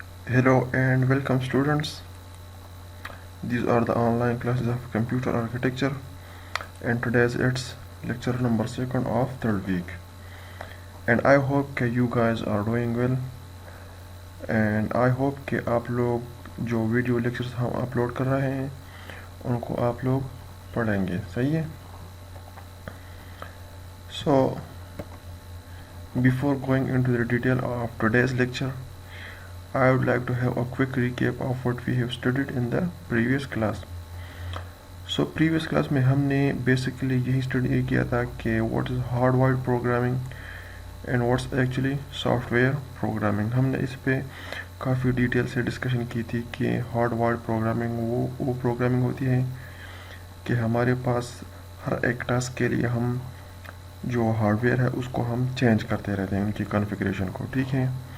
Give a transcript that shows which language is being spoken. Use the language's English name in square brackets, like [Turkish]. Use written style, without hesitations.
[English] Hello and welcome students. These are the online classes of computer architecture and today's it's lecture number 2 of third week. And I hope that you guys are doing well and I hope [Hindi] कि आप लोग जो video lectures हम upload कर रहे हैं उनको आप लोग पढ़ेंगे सही है. [English] So before going into the detail of today's lecture, I would like to have a quick recap of what we have studied in the previous class. So previous class [Hindi] में हमने [English] basically [Hindi] यही स्टडी किया था कि [English] what is hardwired programming and what's actually software programming. [Hindi] हमने इस पे काफ़ी डिटेल से डिस्कशन की थी कि hardwired programming वो प्रोग्रामिंग होती है कि हमारे पास हर एक टास्क के लिए हम जो हार्डवेयर है उसको हम चेंज करते रहते हैं उनकी कॉन्फ़िगरेशन को, ठीक है.